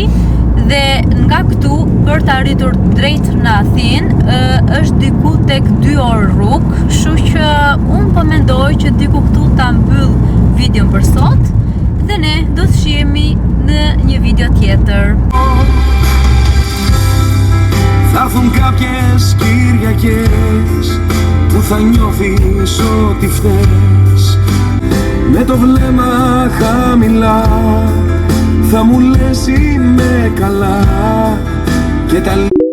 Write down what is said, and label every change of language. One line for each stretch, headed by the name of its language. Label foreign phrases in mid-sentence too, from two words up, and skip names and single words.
Albanian: Dhe nga këtu për të arritur drejt në Athinë është diku tek 2 orë rrugë, kështu që unë po mendoj që diku këtu ta mbyll videon për sot dhe ne do të shihemi në një video tjetër.
Greek: Θα έρθουν κάποιες Κυριακές που θα νιώθεις ότι φταίς. Με το βλέμμα χαμηλά θα μου λες είμαι καλά και τα